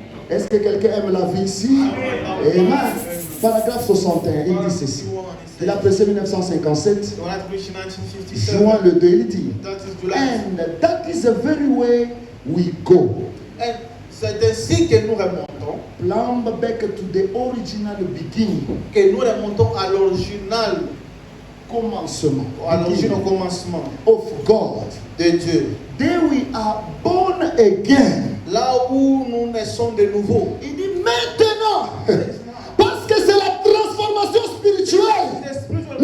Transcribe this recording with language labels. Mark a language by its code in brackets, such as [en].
[fr] Est-ce que quelqu'un aime la vie ici? Amen. Paragraphe 61, il dit ceci. Il a pressé 1957, juin le 2, il dit, [en] and that is the very way we go. [fr] C'est ainsi que nous remontons, [en] Plumb back to the original beginning. [fr] que nous remontons à l'original, Commencement. à l'origine au commencement [en] Of God. [fr] de Dieu. [en] There we are born again. [fr] Là où nous naissons de nouveau. Il dit maintenant. Parce que c'est la transformation spirituelle.